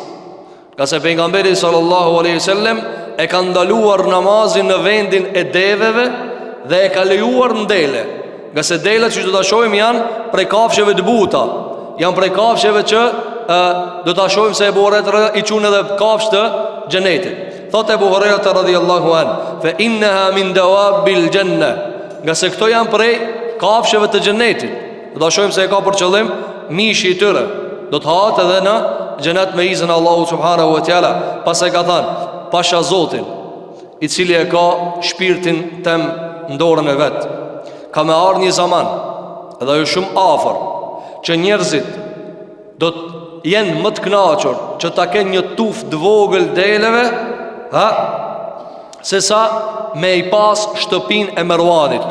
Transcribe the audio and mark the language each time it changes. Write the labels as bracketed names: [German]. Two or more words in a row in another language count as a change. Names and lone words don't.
[Albanian] Ka se pejgamberi [Arabic] صلى الله عليه وسلم [Albanian] e ka ndaluar namazin në vendin e deveve dhe e ka lejuar në dele. Nga se delet që do ta shohim janë prej kafshëve të buta, janë prej kafshëve që do ta shohim se Ebu Hurajra i qunë edhe kafshë të xhenetit. [Arabic] Thot Ebu Hurajra رضي الله عن، فإنها من دواب الجنة, [Albanian] nga se këto janë prej kafshëve të xhenetit. Do ta shohim se e ka për qëllim mishi i tyre, do të hahet edhe në xhenet me izin Allahu [Arabic] سبحانه وتعالى. [Albanian] Pas e ka thënë pasha Zotin, i cili e ka shpirtin tem në dorën e vet, ka me ardhur një zaman, edhe ajo shumë afër, që njerëzit do të jenë më të kënaqur që ta kenë një tufë të vogël deleve, se sa me i pas shtëpinë e Merwanit.